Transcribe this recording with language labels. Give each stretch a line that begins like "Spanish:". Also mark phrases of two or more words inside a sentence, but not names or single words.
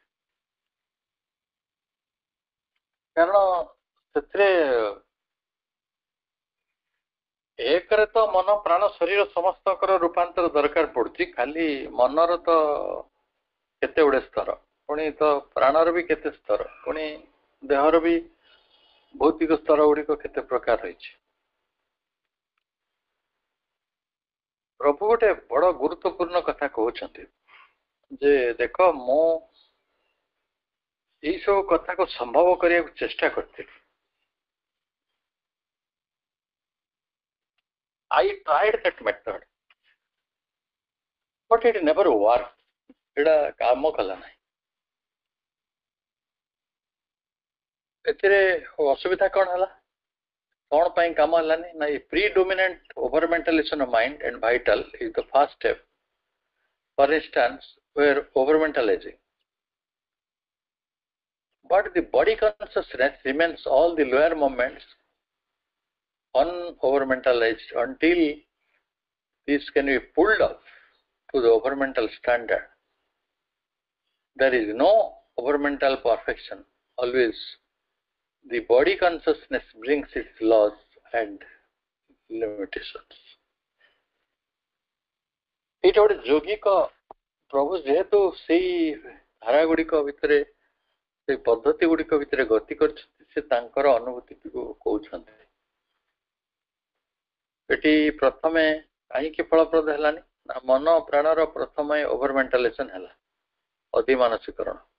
Odia: କାରଣ ସେଥିରେ ଏକରେ ତ ମନ ପ୍ରାଣ ଶରୀର ସମସ୍ତଙ୍କର ରୂପାନ୍ତର ଦରକାର ପଡୁଛି, ଖାଲି ମନର ତ କେତେ ଗୁଡେ ସ୍ତର, ପୁଣି ତ ପ୍ରାଣର ବି କେତେ ସ୍ତର, ପୁଣି ଦେହର ବି ଭୌତିକ ସ୍ତର ଗୁଡିକ କେତେ ପ୍ରକାର ରହିଛି। ପ୍ରଭୁ ଗୋଟେ ବଡ ଗୁରୁତ୍ୱପୂର୍ଣ୍ଣ କଥା କହୁଛନ୍ତି ଯେ ଦେଖ, ମୁଁ ଏଇ ସବୁ କଥାକୁ ସମ୍ଭବ କରିବାକୁ ଚେଷ୍ଟା କରିଥିଲି।
English: I tried that method, but it never worked.
Odia: ଏଇଟା କାମ କଲା ନାହିଁ। ଏଥିରେ ଅସୁବିଧା କ'ଣ ହେଲା, କ'ଣ ପାଇଁ କାମ ହେଲାନି ନା,
English: predominant overmentalization of mind and vital is the first step. For instance, we are overmentalizing, but the body consciousness remains all the lower moments unovermentalized until this can be pulled up to the overmental standard. There is no overmental perfection. Always the body consciousness brings its laws and limitations.
Odia: ଏଇଟା ଗୋଟେ ଯୌଗିକ ପ୍ରଭୁ ଯେହେତୁ ସେଇ ଧାରା ଗୁଡିକ ଭିତରେ, ସେଇ ପଦ୍ଧତି ଗୁଡିକ ଭିତରେ ଗତି କରିଛନ୍ତି, ସେ ତାଙ୍କର ଅନୁଭୂତିକୁ କହୁଛନ୍ତି। ଏଠି ପ୍ରଥମେ କାହିଁକି ଫଳପ୍ରଦ ହେଲାନି ନା, ମନ ପ୍ରାଣର ପ୍ରଥମେ ଓଭରମେଣ୍ଟାଲାଇଜେସନ ହେଲା, ଅଧିମାନସୀକରଣ।